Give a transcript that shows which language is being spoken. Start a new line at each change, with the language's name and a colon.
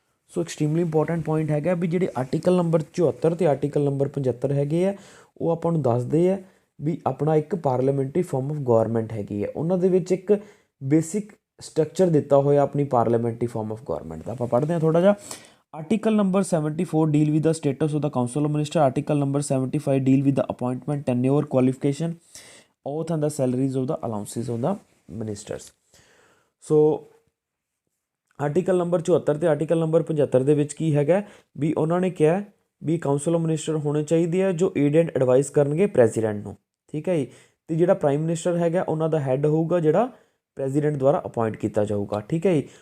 Punjabi: ਸੋ extremely important point ਹੈਗਾ ਵੀ ਜਿਹੜੇ article number 74 ਅਤੇ ਆਰਟੀਕਲ ਨੰਬਰ 75 ਹੈਗੇ ਆ ਉਹ ਆਪਾਂ ਨੂੰ ਦੱਸਦੇ ਆ ਵੀ ਆਪਣਾ ਇੱਕ ਪਾਰਲੀਮੈਂਟਰੀ ਫਾਰਮ ਆਫ ਗਵਰਨਮੈਂਟ ਹੈਗੀ ਹੈ। ਉਹਨਾਂ ਦੇ ਵਿੱਚ ਇੱਕ ਬੇਸਿਕ ਸਟਰਕਚਰ ਦਿੱਤਾ ਹੋਇਆ ਆਪਣੀ ਪਾਰਲੀਮੈਂਟਰੀ ਫਾਰਮ ਆਫ ਗਵਰਨਮੈਂਟ ਦਾ। ਆਪਾਂ ਪੜ੍ਹਦੇ ਹਾਂ ਥੋੜ੍ਹਾ ਜਿਹਾ।
English: Article number 74 deal with the status of the council of minister. Article number 75 deal with the appointment, tenure, qualification, oath and the salaries of the allowances of the ministers.
Punjabi: So article number 74 ਅਤੇ article number 75 ਦੇ ਵਿੱਚ ਕੀ ਹੈਗਾ ਵੀ ਉਹਨਾਂ ਨੇ ਕਿਹਾ ਵੀ council of minister ਹੋਣੇ ਚਾਹੀਦੇ ਆ ਜੋ ਏਡ ਐਂਡ ਐਡਵਾਈਸ ਕਰਨਗੇ ਪ੍ਰੈਜ਼ੀਡੈਂਟ ਨੂੰ। ਠੀਕ ਹੈ ਜੀ। ਅਤੇ ਜਿਹੜਾ ਪ੍ਰਾਈਮ ਮਿਨਿਸਟਰ ਹੈਗਾ ਉਹਨਾਂ ਦਾ ਹੈੱਡ ਹੋਊਗਾ ਜਿਹੜਾ ਪ੍ਰੈਜ਼ੀਡੈਂਟ ਦੁਆਰਾ ਅਪਾਇੰਟ ਕੀਤਾ ਜਾਊਗਾ। ਠੀਕ ਹੈ ਜੀ।